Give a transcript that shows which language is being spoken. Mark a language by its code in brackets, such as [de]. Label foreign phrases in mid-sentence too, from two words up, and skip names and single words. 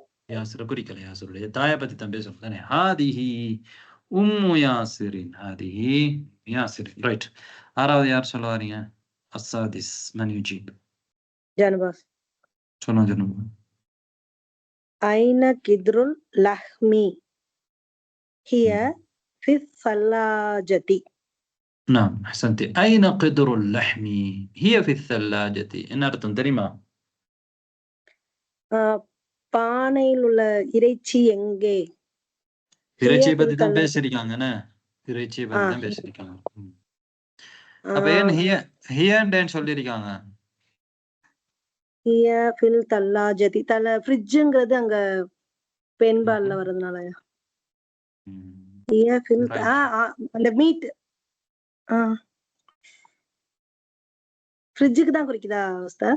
[ta] யாசிரை குறிக்கல யாசிருடைய தாயை பத்தி தான் பேசணும் தானே [ar] هذه أم ياسر هذه ياسر [ta] ரைட் ஆறாவது யார் சொல்ல வரீங்க [ar] السادس من يجيب ஜானபாஸ் [ta] சொல்லுங்க [ar] أين قدر اللحم هي في ثلاجة نعم أحسنتي أين قدر اللحم هي في الثلاجة [ta] என்ன அர்த்தம் தெரியுமா பானையில் உள்ள இறைச்சி எங்கே இறைச்சியை பத்தி தான் பேசிருக்காங்கன்னு இறைச்சியை பத்தி தான் பேசிருக்காங்க அப்ப ஏன் ஹியன்னு சொல்லிருக்காங்க [ar] هي في الثلاجة [ta] ஃப்ரிட்ஜ்ங்கிறது அங்க பெண்பால்ல வரதுனால [ar] هي في [ta] அந்த மீட் ஃப்ரிட்ஜுக்கு தான் குறிக்குதா உஸ்தாத்